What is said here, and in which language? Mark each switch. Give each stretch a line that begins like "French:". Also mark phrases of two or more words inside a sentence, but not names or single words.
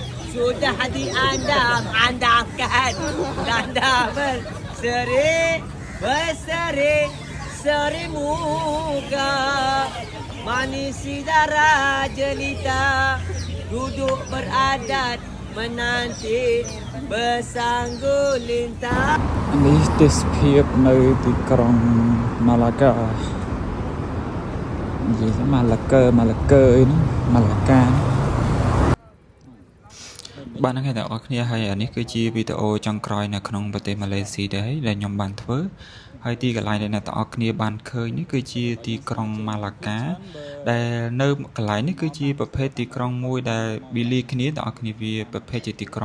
Malay: sudah diandam-andamkan tanda berseri muka manis darah jelita duduk beradat menanti bersanggulintang.
Khmer: នេះទេសភាពនៅទីក្រុងម៉ាឡាកានិយាយថាម៉ាឡាកើអីហ្នឹងម៉ាឡាកាបានហ្នឹងតែអរគ្នាហើយអានេះគឺជាវីដេអូចុងក្រោយនៅក្នុងប្រទេសម៉ាឡេស៊ីដែរដែលខ្ញុំបានធ្វើហើយទីកន្លែងដែលអ្នកទាំងអស់គ្នាបានឃើញនេះគឺជាទីក្រុងម៉ាឡាកាដែលនៅកន្លែងនេះគឺជាប្រភេទទីក្រុងមួយដែលប៊ីលីគ្នាទាំងអស់គ្នាវាប្រភេទជាទីក្រុ